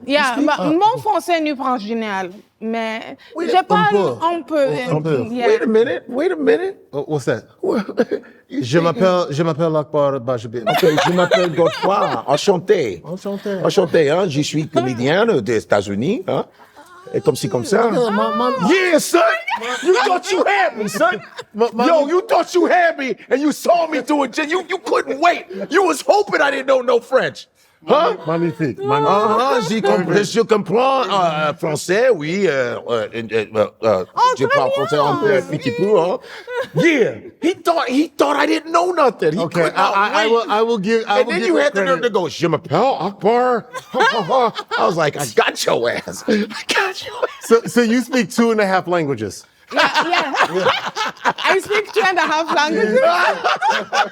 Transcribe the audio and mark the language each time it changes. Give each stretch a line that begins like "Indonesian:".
French: Yeah, mon français n'est pas génial, mais je parle un peu.
English: Yeah. Wait a minute. What's that?
French: Je m'appelle Akbar. Okay, je m'appelle Godfrey. Enchanté. Enchanté, hein? Je suis comédien des États-Unis, hein? Et comme ci, comme ça.
English: Yeah, son! You thought you had me, son! Yo, you thought you had me, and you saw me do it. You couldn't wait. You was hoping I didn't know no French. Huh?
French: Magnifique. Je comprends français, oui. Je parle français un petit peu, hein?
English: Yeah, he thought I didn't know nothing. Okay, I will give. And then you had the nerve to go,
French: Je m'appelle Akbar.
English: I was like, I got your ass. So you speak 2.5 languages. Yeah. I speak 2.5 languages.